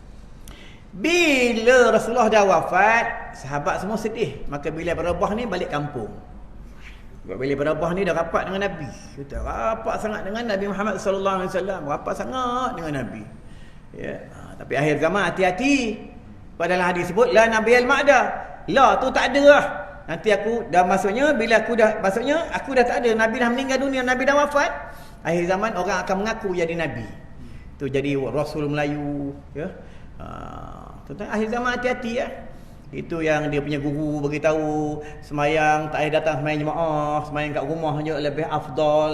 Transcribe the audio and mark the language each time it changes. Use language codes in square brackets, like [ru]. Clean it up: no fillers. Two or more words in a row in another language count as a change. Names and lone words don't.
[ms] Bila Rasulullah dah wafat, sahabat semua sedih. Maka Bilal bin Rabah ni balik kampung. Sebab Bilal bin Rabah ni dah rapat dengan Nabi. Kita rapat sangat dengan Nabi Muhammad [ar] صلى الله عليه وسلم, [ms] rapat sangat dengan Nabi. Ya, tapi akhir zaman hati-hati. Padahal hadis sebut [ar] لا نبي بعدي. [ms] La tu tak ada lah. Nanti aku dah, maksudnya bila aku dah, maksudnya aku dah tak ada, Nabi dah meninggal dunia, Nabi dah wafat. Akhir zaman orang akan mengaku jadi Nabi. Tu jadi Rasul Melayu, ya. Tuan-tuan, akhir zaman hati-hati ya. Itu yang dia punya guru beritahu, semayang tak payah datang semayang jemaah, semayang kat rumah je lebih afdal.